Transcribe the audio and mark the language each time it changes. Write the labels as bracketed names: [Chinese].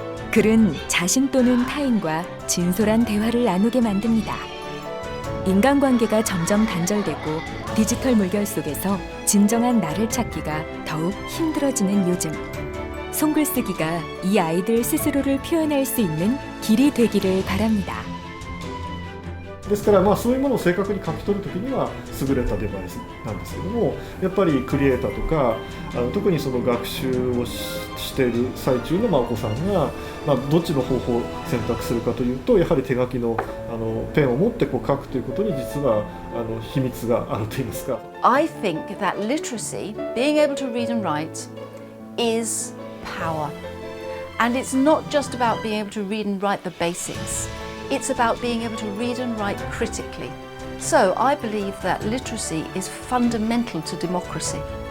[Korean] 글은 자신 또는 타인과 진솔한 대화를 나누게 만듭니다. 인간관계가 점점 단절되고 디지털 물결 속에서 진정한 나를 찾기가 더욱 힘들어지는 요즘. 손글쓰기가 이 아이들 스스로를 표현할 수 있는 길이 되기를 바랍니다. [Japanese] ですからそういうものを正確に書き取るときには優れたデバイスなんですけども、やっぱりクリエイターとか特にその学習をしている最中のお子さんが、どっちの方法を選択するかというと、やはり手書きのペンを持って書くということに実は秘密があるといいますか。 [English] I think that literacy, being able to read and write, is power. And it's not just about being able to read and write the basics. It's about being able to read and write critically. So I believe that literacy is fundamental to democracy.